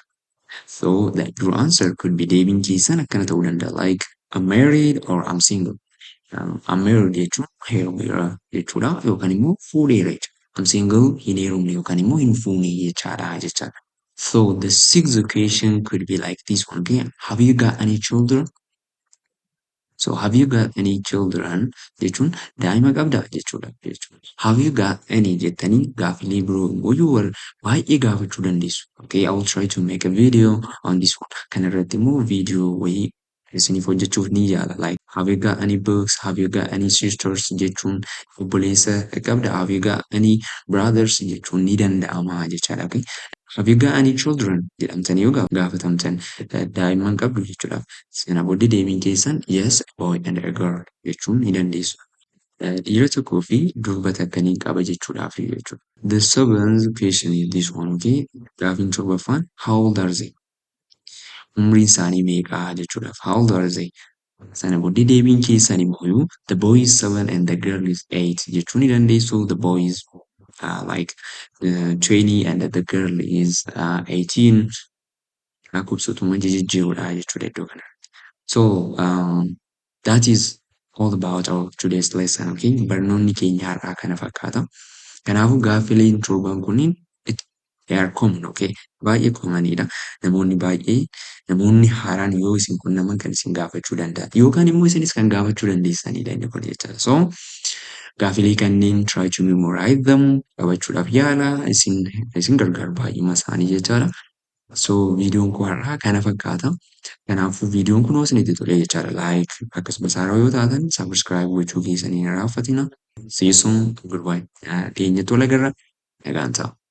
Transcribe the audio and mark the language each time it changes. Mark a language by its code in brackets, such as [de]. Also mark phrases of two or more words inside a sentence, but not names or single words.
[en] So that your answer could be [om] deebiin keessan akkana ta'uu danda'a. [en] Like I'm married or I'm single. I'm married [om] jechuun heerumeera jechuudha yookaan immoo fuudheera jechuudha. [en] I'm single [om] hin heerumne yookaan immoo hin fuune jechaadha jechaadha. [en] So the sixth question could be like this one again. Have you got any children? So have you got any children [om] jechuun daa'ima qabdaa jechuudha. [en] Have you got any [om] jettanii gaaffilee biroo immoo baay'ee gaafachuu dandeessu. [en] Okay, I will try to make a video on this one. [om] Kana irratti immoo viidiyoo wayii isiniif hojjechuuf ni yaala. [en] Like have you got any books? Have you got any sisters [om] jechuun obboleessa qabda. [en] Have you got any brothers [om] jechuun ni danda'ama jechaadha. [en] Okay. Have you got any children [om] jedhamtanii yoo gaafatamtan daa'imman qabdu jechuudha. Sana booddee deebiin keessan [en] yes, a boy and a girl [om] jechuun ni dandeessu. Dhiira tokkoo fi durbata akkanii qaba jechuudhaaf jechuudha. [en] The seventh question is this one, okay? [om] Gaaffiin torbaffaan [en] how old are they? [om] Umriin isaanii meeqa jechuudhaaf [en] how old are they? [om] Sana booddee deebiin keessan immoo [en] the boy is 7 and the girl is 8 [om] jechuu ni dandeessu. [en] The boy is like 20 and the girl is 18. [om] Lakkoofsotuma jijjiiruudha jechuudha iddoo kanatti. [en] So that is all about our today's lesson, okay? [om] Barnoonni keenya har'aa kana fakkaata. Kanaafuu gaaffileen torban kunniin [en] They are common, [om] okay? Baay'ee commonidha. Namoonni haaraan yoo isin quunnaman kan isin gaafachuu danda'an yookaan immoo isinis kan gaafachuu dandeessanidha inni kun jechuudha. So gaafilee kanneen [en] try to memorize them [om] qabachuudhaaf yaala isin gargaaru baay'eema isaanii jechaadha. So viidiyoon kun har'aa kana fakkaata. Kanaafuu viidiyoon kun isinitti tole jechaadha. Like akkasumas haaraa yoo taatan subscribe gochuu keessanii hin irraanfatina. [en] See you soon. Goodbye. [om] Dhiyeenya tola agarra. Nagaan ta'a.